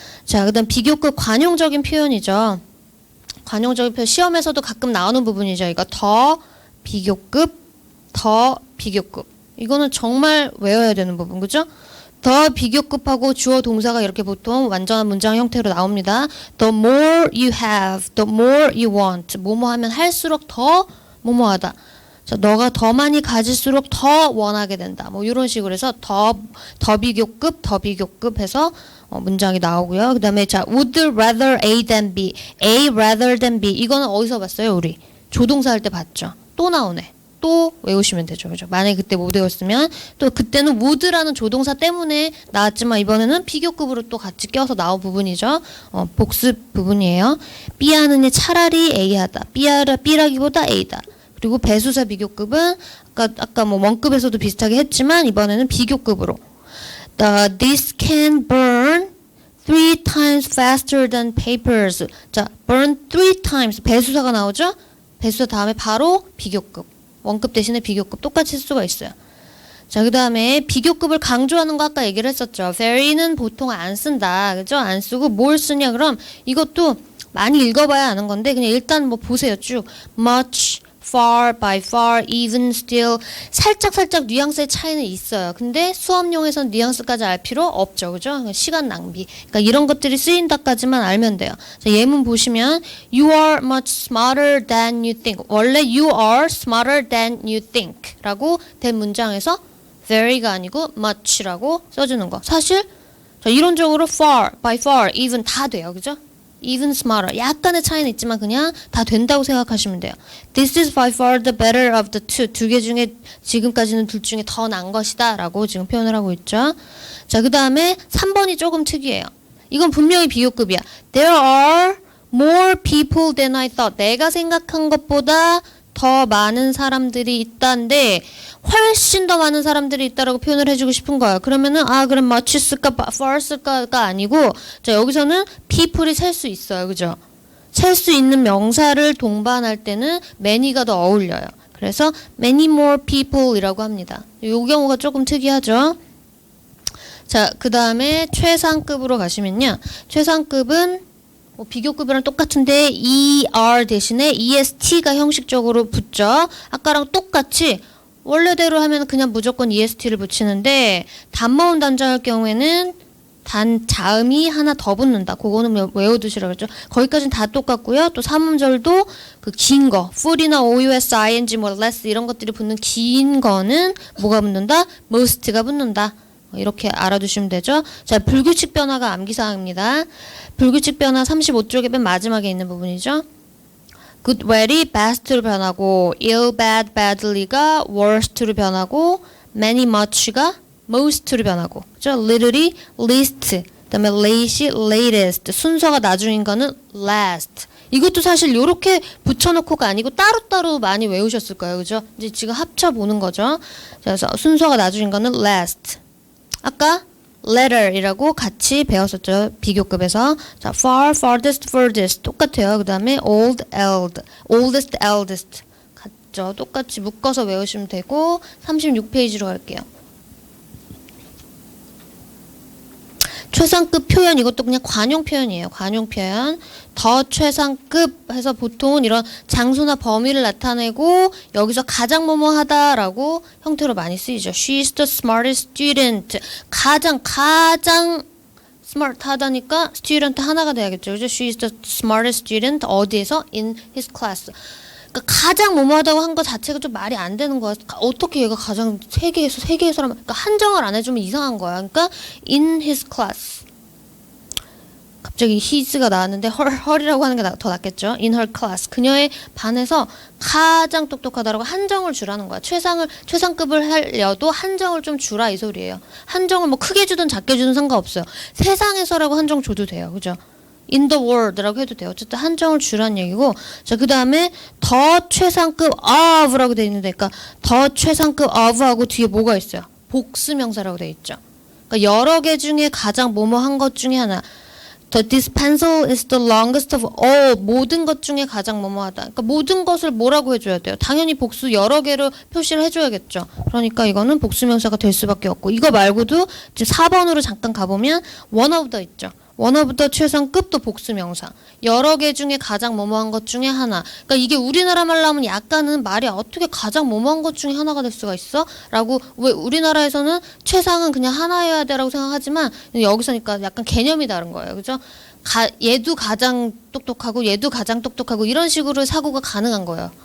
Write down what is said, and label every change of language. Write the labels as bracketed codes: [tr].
[ko] 자, 그다음 비교급 관용적인 표현이죠. 관용적인 표현 시험에서도 가끔 나오는 부분이죠. 이거 더 비교급, 더 비교급. 이거는 정말 외워야 되는 부분. 그죠? 더 비교급하고 주어 동사가 이렇게 보통 완전한 문장 형태로 나옵니다. [en] The more you have, the more you want. [ko] 뭐뭐 하면 할수록 더 뭐뭐 하다. 자, 너가 더 많이 가질수록 더 원하게 된다. 뭐 이런 식으로 해서 더 비교급 해서 문장이 나오고요. 그 다음에 자, [en] would rather A than B. A rather than B. [ko] 이거는 어디서 봤어요, 우리? 조동사 할 때 봤죠. 또 나오네. 또 외우시면 되죠. 그죠? 만약에 그때 못 외웠으면 또 그때는 would라는 조동사 때문에 나왔지만 이번에는 비교급으로 또 같이 껴서 나온 부분이죠. 복습 부분이에요. B 하느니 차라리 A 하다. B라기보다 A다. 그리고 배수사 비교급은 아까 뭐 원급에서도 비슷하게 했지만 이번에는 비교급으로. [en] This can burn 3 times faster than papers. [ko] 자, burn 3 times. 배수사가 나오죠? 배수사 다음에 바로 비교급. 원급 대신에 비교급 똑같이 쓸 수가 있어요. 자, 그 다음에 비교급을 강조하는 거 아까 얘기를 했었죠. very는 보통 안 쓴다. 그죠? 안 쓰고 뭘 쓰냐? 그럼 이것도 많이 읽어봐야 아는 건데 그냥 일단 뭐 보세요. 쭉. [en] much, far, by far, even, still. [ko] 살짝 뉘앙스의 차이는 있어요. 근데 수업용에서는 뉘앙스까지 알 필요 없죠. 그죠? 시간 낭비. 그러니까 이런 것들이 쓰인다까지만 알면 돼요. 자, 예문 보시면 [en] You are much smarter than you think. [ko] 원래 [en] You are smarter than you think [ko] 라고 된 문장에서 very가 아니고 much라고 써주는 거. 사실 자, 이론적으로 far, by far, even 다 돼요. 그죠? [en] even smarter. [ko] 약간의 차이는 있지만 그냥 다 된다고 생각하시면 돼요. [en] This is by far the better of the two. [ko] 두 개 중에 지금까지는 둘 중에 더 나은 것이다 라고 지금 표현을 하고 있죠. 자, 그 다음에 3번이 조금 특이해요. 이건 분명히 비교급이야. [en] There are more people than I thought. [ko] 내가 생각한 것보다 더 많은 사람들이 있다는데 훨씬 더 많은 사람들이 있다라고 표현을 해주고 싶은 거예요. 그러면은 그럼 much 쓸까 far 쓸까가 아니고 자, 여기서는 people이 셀 수 있어요. 그죠? 셀 수 있는 명사를 동반할 때는 many가 더 어울려요. 그래서 [en] many more people [ko] 이라고 합니다. 이 경우가 조금 특이하죠. 자, 그 다음에 최상급으로 가시면요. 최상급은 비교급이랑 똑같은데 ER 대신에 EST가 형식적으로 붙죠. 아까랑 똑같이 원래대로 하면 그냥 무조건 EST를 붙이는데 단모음 단자일 경우에는 자음이 하나 더 붙는다. 그거는 외워두시라고 했죠. 거기까지는 다 똑같고요. 또 3음절도 그 긴 거, ful이나 OUS, ING, 뭐 less 이런 것들이 붙는 긴 거는 뭐가 붙는다? most가 붙는다. 이렇게 알아두시면 되죠. 자, 불규칙 변화가 암기사항입니다. 불규칙 변화 35쪽에 맨 마지막에 있는 부분이죠. good, very, best로 변하고 ill, bad, badly가 worst로 변하고 many, much가 most로 변하고 그죠? little이 least, 그다음에 late이 latest, 순서가 나중인 거는 last. 이것도 사실 이렇게 붙여놓고가 아니고 따로따로 많이 외우셨을 거예요. 그죠? 이제 지금 합쳐보는 거죠. 그래서 순서가 나중인 거는 last. 아까 letter이라고 같이 배웠었죠. 비교급에서. 자, far, farthest, furthest 똑같아요. 그 다음에 old, oldest, eldest 같죠. 똑같이 묶어서 외우시면 되고 36페이지로 갈게요. 최상급 표현 이것도 그냥 관용 표현이에요. 관용 표현. 더 최상급 해서 보통은 이런 장소나 범위를 나타내고 여기서 가장 뭐뭐하다라고 형태로 많이 쓰이죠. [en] She's the smartest student. [ko] 가장 smart 하다니까 student 하나가 돼야겠죠. 그죠? [en] She's the smartest student. [ko] 어디에서? [en] In his class. [ko] 그러니까 가장 뭐뭐하다고 한 거 자체가 좀 말이 안 되는 거야. 어떻게 얘가 가장 세계에서라면 그러니까 한정을 안 해주면 이상한 거야. 그러니까 [en] in his class. [ko] 갑자기 his가 나왔는데 her이라고 하는 게 더 낫겠죠. [en] in her class. [ko] 그녀의 반에서 가장 똑똑하다라고 한정을 주라는 거야. 최상급을 하려도 한정을 좀 주라 이 소리예요. 한정을 뭐 크게 주든 작게 주든 상관없어요. 세상에서라고 한정 줘도 돼요. 그죠? [en] in the world [ko] 라고 해도 돼요. 어쨌든 한정을 주란 얘기고. 자, 그 다음에 더 최상급 of라고 돼 있는데, 그러니까 더 최상급 of하고 뒤에 뭐가 있어요? 복수명사라고 돼 있죠. 그러니까 여러 개 중에 가장 뭐뭐한 것 중에 하나. [en] This pencil is the longest of all. [ko] 모든 것 중에 가장 뭐뭐하다. 그러니까 모든 것을 뭐라고 해줘야 돼요? 당연히 복수 여러 개로 표시를 해줘야겠죠. 그러니까 이거는 복수명사가 될 수밖에 없고. 이거 말고도 이제 4번으로 잠깐 가보면 one of the 있죠. one of the 최상급도 복수명사. 여러 개 중에 가장 뭐뭐한 것 중에 하나. 그러니까 이게 우리나라 말로 하면 약간은 말이 어떻게 가장 뭐뭐한 것 중에 하나가 될 수가 있어? 라고 왜 우리나라에서는 최상은 그냥 하나여야 돼라고 생각하지만 여기서니까 약간 개념이 다른 거예요. 그죠? 얘도 가장 똑똑하고 얘도 가장 똑똑하고 이런 식으로 사고가 가능한 거예요.